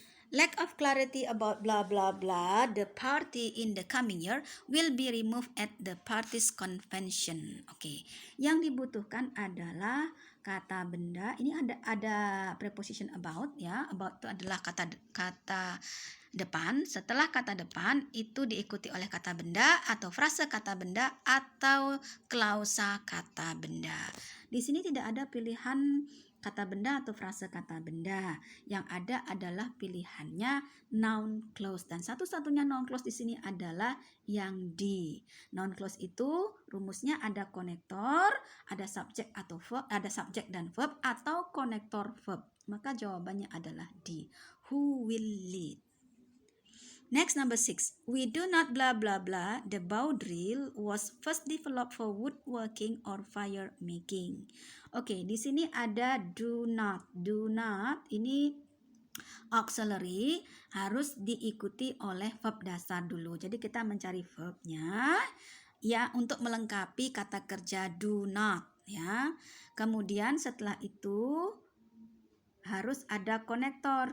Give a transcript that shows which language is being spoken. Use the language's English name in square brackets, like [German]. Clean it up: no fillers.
[English] Lack of clarity about blah blah blah, the party in the coming year will be removed at the party's convention. [Indonesian] Oke, yang dibutuhkan adalah kata benda. Ini ada preposition about ya. About itu adalah kata depan. Setelah kata depan itu diikuti oleh kata benda atau frase kata benda atau klausa kata benda. Di sini tidak ada pilihan kata benda atau frase kata benda. Yang ada adalah pilihannya noun clause, dan satu-satunya noun clause di sini adalah yang D. Noun clause itu rumusnya ada konektor, ada subjek atau verb, ada subjek dan verb atau konektor verb. Maka jawabannya adalah D. [English] Who will lead? Next, number 6. We do not blah blah blah. The bow drill was first developed for woodworking or fire making. [Indonesian] Oke, di sini ada do not. Do not ini auxiliary harus diikuti oleh verb dasar dulu. Jadi kita mencari verbnya ya untuk melengkapi kata kerja do not ya. Kemudian setelah itu harus ada konektor.